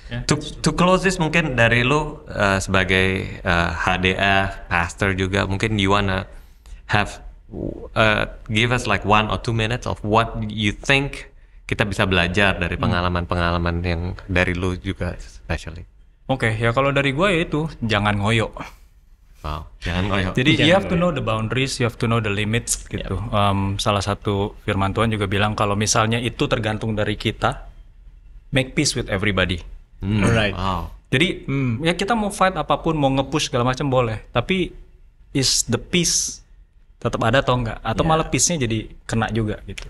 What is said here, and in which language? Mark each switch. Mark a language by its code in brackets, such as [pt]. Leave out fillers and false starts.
[id] To close this, mungkin dari lu sebagai HDF, pastor juga, mungkin [en] you wanna have give us like 1 or 2 minutes of what you think [id] kita bisa belajar dari pengalaman-pengalaman yang dari lu juga especially. Oke, ya kalau dari gue ya itu jangan ngoyo. Wow, jangan ngoyo. Jadi [en] you have to know the boundaries, you have to know the limits [id] gitu. Salah satu firman Tuhan juga bilang kalau misalnya itu tergantung dari kita, [en] make peace with everybody. Right. Wow. [id] Jadi ya kita mau fight apapun, mau nge-push segala macam boleh, tapi [en] is the peace [id] tetap ada atau enggak? Atau malah peace-nya jadi kena juga gitu.